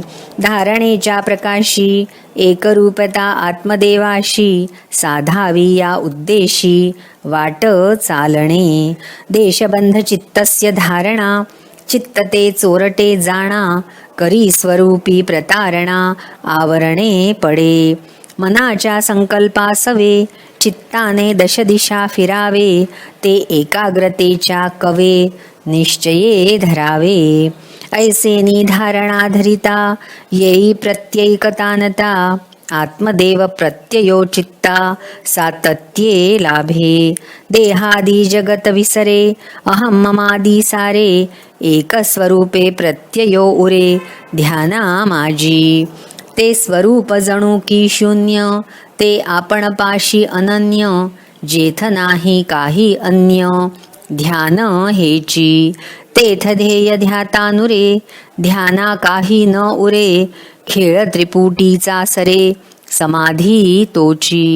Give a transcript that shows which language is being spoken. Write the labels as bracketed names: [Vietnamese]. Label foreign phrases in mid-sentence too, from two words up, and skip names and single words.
[Marathi] धारणेच्या प्रकाशी, एकरूपता आत्मदेवाशी, साधावी या उद्देशी, वाट चालणे. [Sanskrit] देशबंध चित्तस्य धारणा, [Marathi] चित्त ते चोरटे जाणा, करी स्वरूपी प्रतारणा, आवरणे पडे. मनाच्या संकल्पासवे, चित्ताने दशदिशा फिरावे, ते एकाग्रतेच्या कवे, निश्चये धरावे. ऐसे निधारणा धरिता, येई प्रत्यैकतानता, आत्मदेव प्रत्ययो चित्ता, सातत्ये लाभे. देहादी जगत विसरे, अहम ममादी सारे, एक स्वरूपे प्रत्ययो उरे, ध्याना माझी. ते स्वरूप जणू की शून्य, ते आपण पाशी अनन्य, जेथ नाही काही अन्य, ध्यान हेची. तेथ ध्येय ध्यातानुरे, ध्याना काही न उरे, खेळ त्रिपुटीचा सरे, समाधी तोची.